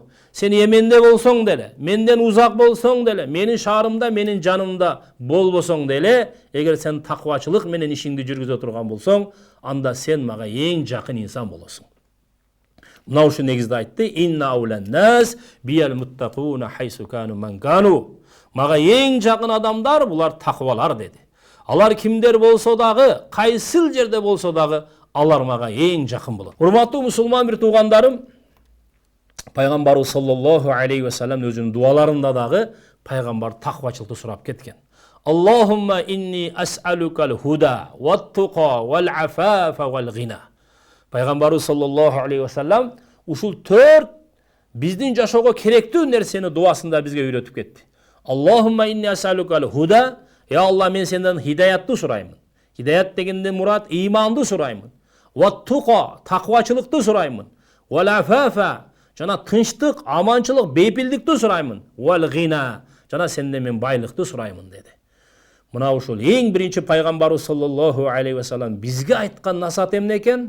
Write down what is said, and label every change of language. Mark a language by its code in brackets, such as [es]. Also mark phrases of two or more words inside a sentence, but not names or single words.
[ky] Сен Йеменде болсоң деле, менден узак болсоң деле, менин шаарымда, менин жанымда болбосоң деле, эгер сен таквачылык менен ишиңди жүргүзө турган болсоң, анда сен мага эң жакын инсан болосуң. Мына ушу негизде айтты: [ar] إن أولى الناس بي المتقون حيث كانوا من كانوا. [ky] Мага эң жакын адамдар булар таквалар деди. Алар кимдер болсо дагы, кайсыл жерде болсо дагы, алар мага эң жакын болот. Урматтуу мусулман бир туугандарым, пайгамбарыбыз [ar] صلى الله عليه وسلم [ky] өзүнүн дуаларында дагы пайгамбар таквачылыкты сурап кеткен. [ar] اللهم إني أسألك الهدى والتقى والعفاف والغنى. [ky] Пайгамбарыбыз [ar] صلى الله عليه وسلم [ky] ушул 4 биздин жашоого керектүү нерсени дуасында бизге үйрөтүп кетти. [ar] اللهم إني أسألك الهدى, [ky] я Алла, мен сенден хидаятты сураймын. Хидаят дегенде мурат иманды сураймын. Ват-туқа, таквачылыкты сураймын. Вал-афафа, жана тынчтык, аманчылык, бейпилдикти сураймын. Вал-гина, жана сенден мен байлыкты сураймын деди. Мына ушул эң биринчи пайгамбарыбыз [ar] صلى الله عليه وسلم [ky] бизге айткан насаат эмне экен?